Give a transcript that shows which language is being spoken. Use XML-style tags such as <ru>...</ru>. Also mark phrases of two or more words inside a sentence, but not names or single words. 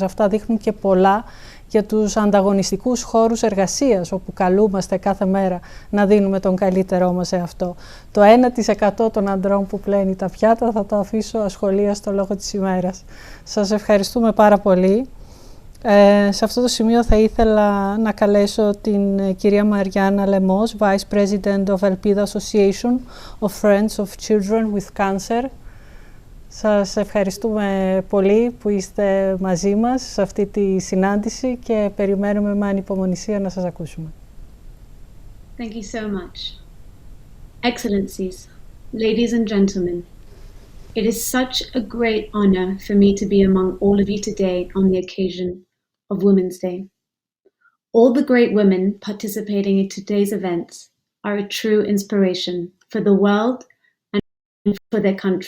<el>Αυτά δείχνουν και πολλά για τους ανταγωνιστικούς χώρους εργασίας, όπου καλούμαστε κάθε μέρα να δίνουμε τον καλύτερό μας σε αυτό. Το 1% των ανδρών που πλένει τα πιάτα θα το αφήσω ασχολίαστο λόγω της ημέρας. Σας ευχαριστούμε πάρα πολύ. Σε αυτό το σημείο θα ήθελα να καλέσω την κυρία Μαριάννα Λεμός,</el> <en>Vice President of Elpida Association of Friends of Children with Cancer.</en> <el>Σας ευχαριστούμε πολύ που είστε μαζί μας σε αυτή τη συνάντηση και περιμένουμε με ανυπομονησία να σας ακούσουμε.</el> <en>Thank you so much. Excellencies, ladies and gentlemen, it is such a great honor for me to be among all of you today on the occasion of Women's Day. All the great women participating in today's events are a true inspiration for the world and for their country.</en>